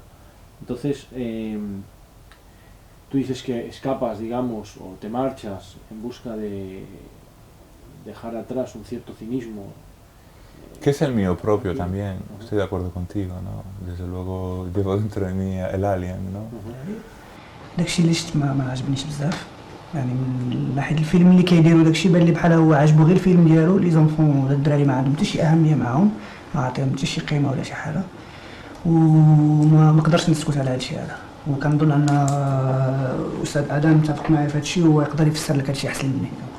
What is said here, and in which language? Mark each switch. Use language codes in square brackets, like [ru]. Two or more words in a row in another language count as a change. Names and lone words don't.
[es] Entonces, tú dices que escapas, digamos, o te marchas en busca de dejar atrás un cierto cinismo. Que es el mío propio también, estoy de acuerdo contigo, ¿no? Desde luego llevo dentro de mí el alien, ¿no? [ar] داكشي اللي شفت ما عجبنيش بزاف، يعني من ناحيه الفيلم اللي كيديروا داكشي بان لي بحال هو عجبو غير الفيلم ديالو، [fr] les enfants [ar] ولا الدراري ما عندهم حتى شي اهميه معاهم، ما عطيهم حتى شي قيمه ولا شي حاجه، وما قدرتش نسكت على هادشي هذا، وكنظن ان الاستاذ ادم متفق معايا في هادشي وهو يقدر يفسر لك هادشي احسن مني.